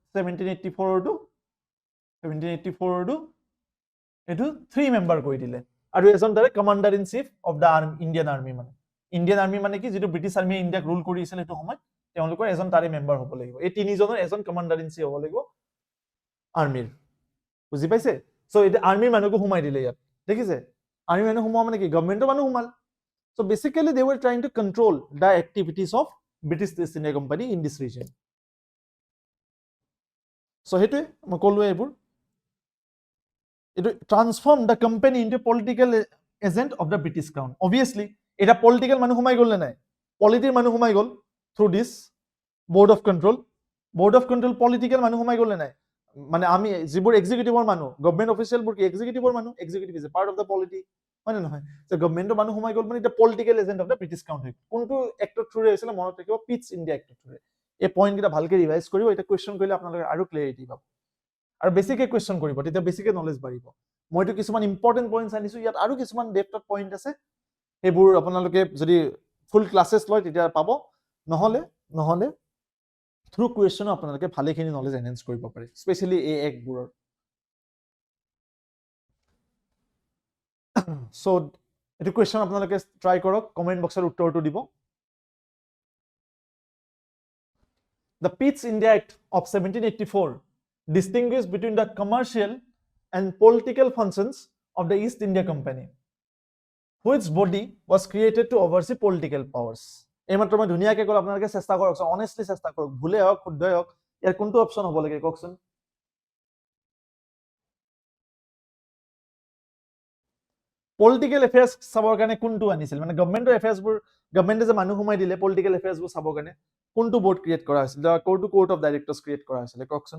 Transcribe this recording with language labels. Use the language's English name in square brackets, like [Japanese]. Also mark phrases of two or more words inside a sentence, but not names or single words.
[Assamese] 1784 টো এটো 3 মেম্বাৰ কৰি দিলে আৰু এজন তাৰে [English] Commander in Chief of the Indian Army [Assamese] মানে কি যেটো [English] British Army [Assamese] ইণ্ডিয়াক ৰুল কৰি আছিল এটো সময় তেওঁলোকৰ এজন তাৰে মেম্বাৰ হ'ব লাগিব এই তিনিজনৰ এজন [English] Commander in Chief [Assamese] হ'ব লাগিব আৰ্মিৰ বুজি পাইছে সো এটা আৰ্মিৰ মানুহকো সোমাই দিলে ইয়াত দেখিছে আৰ্মি মানুহ সোমোৱা মানে কি গভৰ্ণমেণ্টৰ মানুহ সোমাল [English] So basically they were trying to control the activities of British East India Company in this region [Assamese] সো হেতু মই কলোৱে এইবোৰ [English] it transform the company into political agent of the British crown obviously [Assamese] এটা political মানুহ সোমাই গ'ল নাই polity মানুহ সোমাই গ'ল [English] through this board of control [Assamese] political মানুহ সোমাই গ'ল নাই মানে আমি যিবোৰ এক্সিকিউটিভৰ মানুহ গভৰ্ণমেণ্ট অফিচিয়েলবোৰ কি এক্সিকিউটিভৰ মানুহ [English] executive is a part of the polity [Assamese] হয় নহয় যে গভৰ্ণমেণ্টৰ মানুহ সোমাই গ'ল মানে এটা [English] political agent of the British Crown [Assamese] হয় কোনটো এক্টৰ থ্ৰুৰে হৈছিল মনত ৰাখিব পিটছ ইণ্ডিয়া এক্টৰ থ্ৰুৰে এই পইণ্ট কেইটা ভালকে ৰিভাইজ কৰিব এটা কোৱেশ্চন কৰিলে আপোনালোকে আৰু ক্লিয়াৰিটি পাব আৰু বেছিকে কোৱেশ্চন কৰিব তেতিয়া বেছিকে নলেজ বাঢ়িব মইতো কিছুমান [English] important points [Assamese] আনিছো ইয়াত আৰু কিছুমান ডেপথত পইণ্ট আছে সেইবোৰ আপোনালোকে যদি [English] full classes [Assamese] লয় তেতিয়া পাব নহলে [English] through question [Assamese] আপোনালোকে ভালেখিনি [English] knowledge enhance [Assamese] কৰিব পাৰে স্পেচিয়েলি এই একবোৰৰ সো এটো কুৱেশ্যন আপোনালোকে ট্ৰাই কৰক কমেন্ট বক্সত উত্তৰটো দিব [English] The Pitt India Act of 1784 distinguished between the commercial and political functions of the East India Company, which body was created to oversee political powers. [Assamese] এইমাত্ৰ মই ধুনীয়াকৈ ক'ল আপোনালোকে চেষ্টা কৰক অনেষ্টলি চেষ্টা কৰক ভুলে হওক শুদ্ধই হওক ইয়াৰ কোনটো অপচন হ'ব লাগে কওকচোন [English] political affairs [Assamese] চাবৰ কাৰণে কোনটো আনিছিল মানে গভৰ্ণমেণ্টৰ এফেয়াৰ্সবোৰ গভৰ্ণমেণ্টে যে মানুহ সোমাই দিলে পলিটিকেল এফেয়াৰ্সবোৰ চাবৰ কাৰণে কোনটো বোৰ্ড ক্ৰিয়েট কৰা হৈছিল কোৰ্ট অফ ডাইৰেক্টৰ্ছ ক্ৰিয়েট কৰা হৈছিল কওকচোন